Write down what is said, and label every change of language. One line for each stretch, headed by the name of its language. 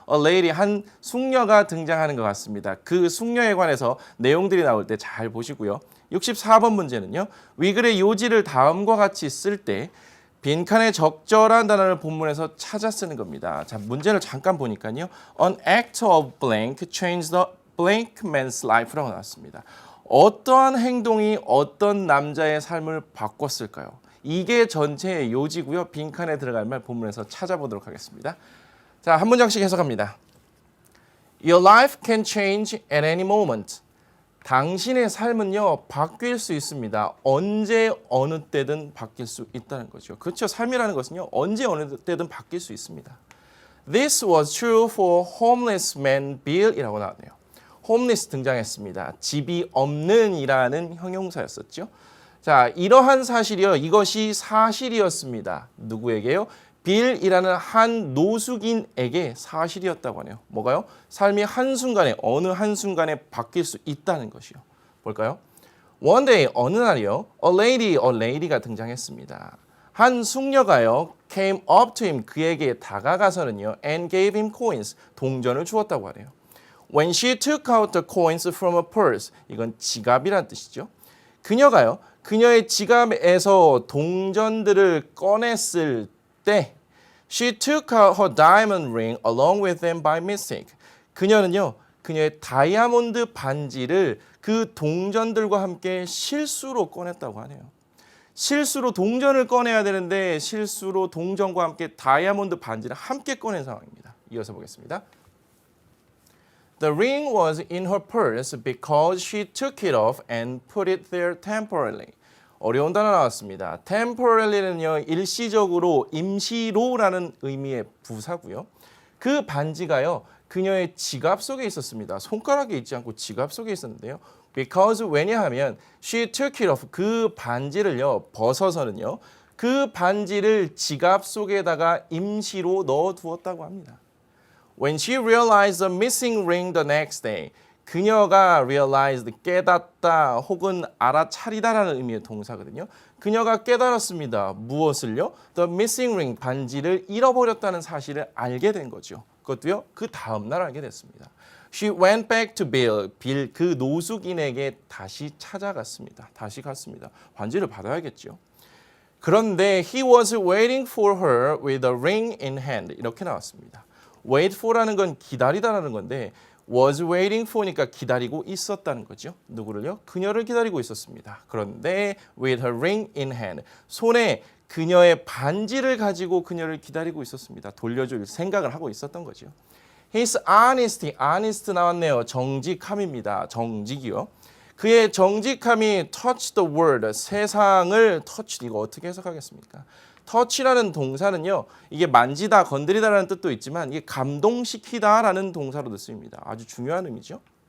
English: a lady,
Korean: 한 숙녀가 등장하는 것 같습니다. 그 숙녀에 관해서 내용들이 나올 때 잘 보시고요. 64번 문제는요. 위글의 요지를 다음과 같이 쓸 때 빈칸에 적절한 단어를 본문에서 찾아 쓰는 겁니다. 자, 문제를 잠깐 보니까요.
English: An act of blank changed the blank man's life
Korean: 라고 나왔습니다. 어떠한 행동이 어떤 남자의 삶을 바꿨을까요? 이게 전체의 요지고요. 빈칸에 들어갈 말 본문에서 찾아보도록 하겠습니다. 자, 한 문장씩 해석합니다.
English: Your life can change at any moment.
Korean: 당신의 삶은요, 바뀔 수 있습니다. 언제 어느 때든 바뀔 수 있다는 거죠. 그렇죠. 삶이라는 것은요, 언제 어느 때든 바뀔 수 있습니다.
English: This was true for homeless man Bill
Korean: 이라고 나왔네요. homeless 등장했습니다. 집이 없는 이라는 형용사였었죠. 자, 이러한 사실이요. 이것이 사실이었습니다. 누구에게요? 빌이라는 한 노숙인에게 사실이었다고 하네요. 뭐가요? 삶이 한순간에, 어느 한순간에 바뀔 수 있다는 것이요. 볼까요?
English: One day,
Korean: 어느 날이요.
English: A lady가
Korean: 등장했습니다. 한 숙녀가요
English: came up to him
Korean: 그에게 다가가서는요
English: and gave him coins
Korean: 동전을 주었다고 하네요.
English: When she took out the coins from a purse
Korean: 이건 지갑이란 뜻이죠. 그녀가요 그녀의 지갑에서 동전들을 꺼냈을 때
English: she took out her diamond ring along with them by mistake.
Korean: 그녀는요 그녀의 다이아몬드 반지를 그 동전들과 함께 실수로 꺼냈다고 하네요. 실수로 동전을 꺼내야 되는데 실수로 동전과 함께 다이아몬드 반지를 함께 꺼낸 상황입니다. 이어서 보겠습니다.
English: The ring was in her purse because she took it off and put it there temporarily.
Korean: 어려운 단어 나왔습니다. temporarly는요 일시적으로 임시로라는 의미의 부사고요. 그 반지가요 그녀의 지갑 속에 있었습니다. 손가락에 있지 않고 지갑 속에 있었는데요.
English: Because
Korean: 왜냐하면
English: she took it off
Korean: 그 반지를요 벗어서는요 그 반지를 지갑 속에다가 임시로 넣어두었다고 합니다.
English: When she realized the missing ring the next day
Korean: 그녀가
English: realized
Korean: 깨닫다 혹은 알아차리다라는 의미의 동사거든요. 그녀가 깨달았습니다. 무엇을요?
English: The missing ring
Korean: 반지를 잃어버렸다는 사실을 알게 된 거죠. 그것도요 그 다음 날 알게 됐습니다.
English: She went back to Bill.
Korean: 빌 그 노숙인에게 다시 찾아갔습니다. 다시 갔습니다. 반지를 받아야겠죠. 그런데
English: he was waiting for her with a ring in hand.
Korean: 이렇게 나왔습니다. wait for라는 건 기다리다라는 건데 was waiting for니까 기다리고 있었다는 거죠. 누구를요? 그녀를 기다리고 있었습니다. 그런데
English: with her ring in hand.
Korean: 손에 그녀의 반지를 가지고 그녀를 기다리고 있었습니다. 돌려줄 생각을 하고 있었던 거죠.
English: His honesty, honest
Korean: 나왔네요. 정직함입니다. 정직이요. 그의 정직함이
English: touch the world,
Korean: 세상을 touch, 이거 어떻게 해석하겠습니까? touch라는 동사는요. 이게 만지다, 건드리다라는 뜻도 있지만 이게 감동시키다라는 동사로도 쓰입니다. 아주 중요한 의미죠.